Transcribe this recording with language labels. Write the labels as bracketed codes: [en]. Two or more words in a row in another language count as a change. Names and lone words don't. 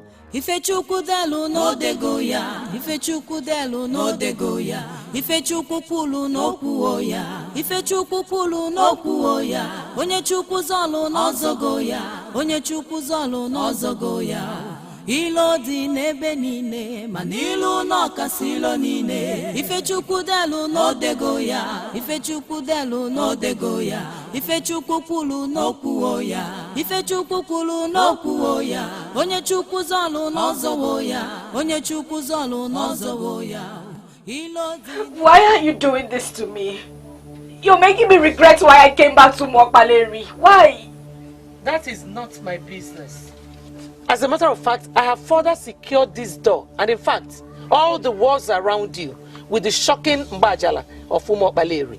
[ig] Ifechukwu delu no dego ya, Ifechukwu delu no dego ya, Ifechukwu kwulu no kwuo ya, Ifechukwu kwulu no kwuo ya, onye Chukwu zolu no zogo ya, onye Chukwu zolu no zogo ya. Ilo dị n'ebe niile, mana ilu n'ọkasị ilo niile. Ifechukwu delu n'odego ya, Ifechukwu delu n'odego ya, Ifechukwu kwulu n'okwuo ya, Ifechukwu kwulu n'okwuo ya, onye Chukwu zolu n'ọzọwo ya, onye Chukwu zolu n'ọzọwo ya. [en] Why are you doing this to me? You're making me regret why I came back to Mokpaleri. Why? That is not my business. As a matter of fact, I have further secured this door, and in fact, all the walls around you with the shocking Mbajala of Mokpaleri.